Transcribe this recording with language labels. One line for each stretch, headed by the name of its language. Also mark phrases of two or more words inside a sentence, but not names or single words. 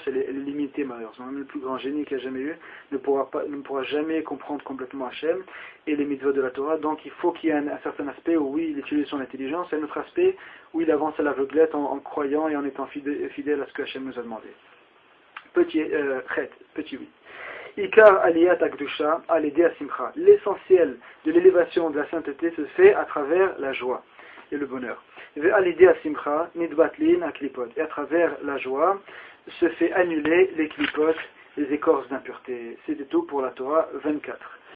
French: Elle est limitée malheureusement. Même le plus grand génie qu'il a jamais eu ne pourra jamais comprendre complètement Hachem et les mitzvot de la Torah. Donc il faut qu'il y ait un certain aspect où oui, il utilise son intelligence, et un autre aspect où il avance à l'aveuglette en croyant et en étant fidèle à ce que Hachem nous a demandé. Petit 8.
Hebrew: עיקר עליית הקדושה על ידי שמחה.
French: L'essentiel de l'élévation de la sainteté se fait à travers la joie et le bonheur. Et à travers la joie se fait annuler les klipot, les écorces d'impureté. C'était tout pour la Torah 24.